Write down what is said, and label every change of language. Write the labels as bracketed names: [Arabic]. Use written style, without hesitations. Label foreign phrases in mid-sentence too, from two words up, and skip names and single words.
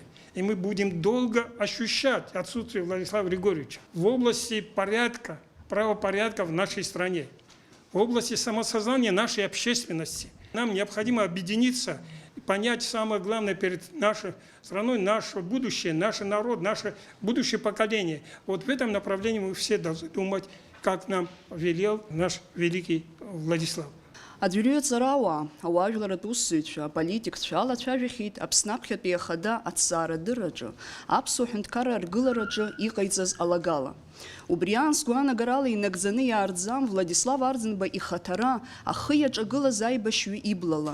[Russian] И мы будем долго ощущать отсутствие Владислава Григорьевича в области порядка, правопорядка в нашей стране, в области самосознания нашей общественности. Нам необходимо объединиться и понять самое главное перед нашей страной, наше будущее, наш народ, наше будущее поколение. Вот в этом направлении мы все должны думать, как нам велел наш великий Владислав. [Abkhazian] Аӡәырҩы ҵарауаа, ауаажәларатә усзуҩцәа, аполитикцәа алацәажәахьеит Аԥсны аԥхьатәи ахада аҭҵаарадырраҿы, аԥсуа ҳәынҭқарра аргылараҿы иҟаиҵаз алагала. Убри аан сгәаанагарала инагӡаны иаартӡам Владислав Арӡынба ихаҭара ахы иаҿагылаз аибашьҩы иблала.